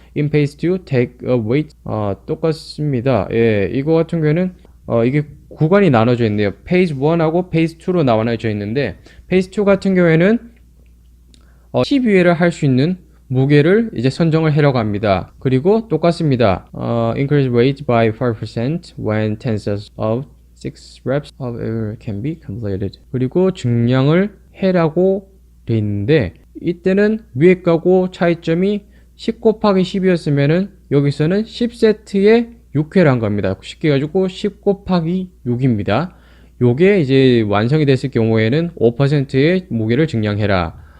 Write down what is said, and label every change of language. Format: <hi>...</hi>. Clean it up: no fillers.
<en>In phase 2, take a weight.</en> <ko>똑같습니다. 예, 이거 같은 경우에는 이게 구간이 나눠져 있네요. phase 1하고 phase 2로 나눠져 있는데 phase 2 같은 경우에는 12회를 할 수 있는 무게를 이제 선정을 하려고 합니다. 그리고 똑같습니다.</ko> <en>Increase weight by 5% when 10 sets of 6 reps of error can be completed.</en> <ko>그리고 증량을 해라고 돼 있는데 이때는 위에 거고 차이점이 10 곱하기 10이었으면은 여기서는 10세트에 6회란 겁니다. 쉽게 가지고 10 곱하기 6입니다. 요게 이제 완성이 됐을 경우에는 5%의 무게를 증량해라.</ko>